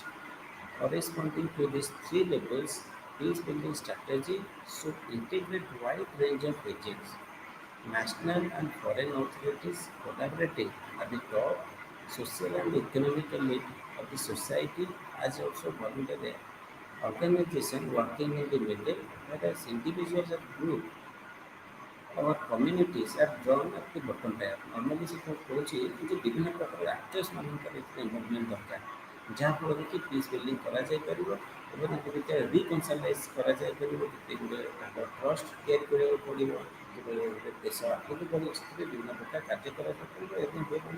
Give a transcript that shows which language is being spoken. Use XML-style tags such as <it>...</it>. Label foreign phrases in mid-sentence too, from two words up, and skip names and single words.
<en>Corresponding to these three levels, peace building strategy should integrate wide range of agents, national and foreign authorities collaborating at the top, social and economic elite of the society, as also voluntary organization working in the middle, whereas individuals and group our communities are drawn at the bottom tier.</en> <or>Normally ସେ କହୁଛି ଯେ ବିଭିନ୍ନ ପ୍ରକାର ଆକ୍ଟର୍ସ ମାନଙ୍କର ଏଥିରେ ଇନଭଲଭମେଣ୍ଟ ଦରକାର ଯାହାଫଳରେ କି</or> <en>peace building</en> <or>କରାଯାଇପାରିବ ଏବଂ ତାଙ୍କ ଭିତରେ ରିକନସାଇଲାଇଜ୍ କରାଯାଇପାରିବ କେତେ ଗୁଡ଼ିଏ ତାଙ୍କର ଟ୍ରଷ୍ଟ ତିଆରି କରିବାକୁ ପଡ଼ିବ ଯେଭଳି ଗୋଟେ ଦେଶ ଆଗକୁ ବଢ଼ିବ ସେଥିରେ ବିଭିନ୍ନ ପ୍ରକାର କାର୍ଯ୍ୟ କରିବାକୁ ପଡ଼ିବ ଏବଂ ଯେଉଁମାନେ</or>